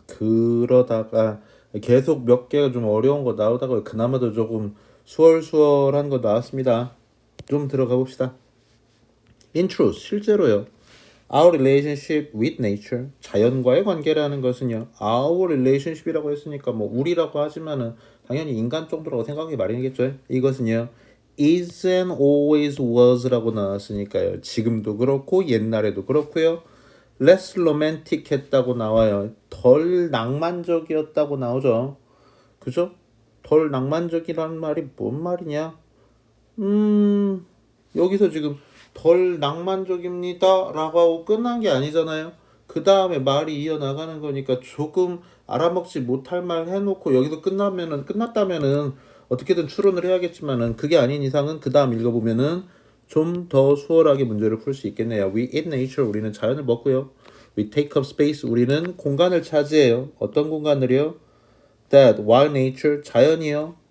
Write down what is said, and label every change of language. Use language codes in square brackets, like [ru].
[ko] 그러다가 계속 몇 개가 좀 어려운 거 나오다가 그나마도 조금 수월수월한 거 나왔습니다. 좀 들어가 봅시다. [en] In truth, [ko] 실제로요. [en] Our relationship with nature, [ko] 자연과의 관계라는 것은요. [en] Our relationship [ko] 이라고 했으니까 뭐 우리라고 하지만은 당연히 인간 정도라고 생각하기 마련이겠죠. 이것은요. [en] is and always was라고 [ko] 나왔으니까요. 지금도 그렇고 옛날에도 그렇고요. [en] less romantic [ko] 했다고 나와요. 덜 낭만적이었다고 나오죠. 그죠? 덜 낭만적이라는 말이 뭔 말이냐? 여기서 지금 덜 낭만적입니다 라고 하고 끝난 게 아니잖아요. 그 다음에 말이 이어나가는 거니까 조금 알아먹지 못할 말 해놓고 여기서 끝났다면은 어떻게든 추론을 해야겠지만은 그게 아닌 이상은 그 다음 읽어보면은 좀 더 수월하게 문제를 풀 수 있겠네요. [en] We eat nature, [ko] 우리는 자연을 먹고요. [en] We take up space, [ko] 우리는 공간을 차지해요. 어떤 공간을요? [en] That while nature, [ko] 자연이요.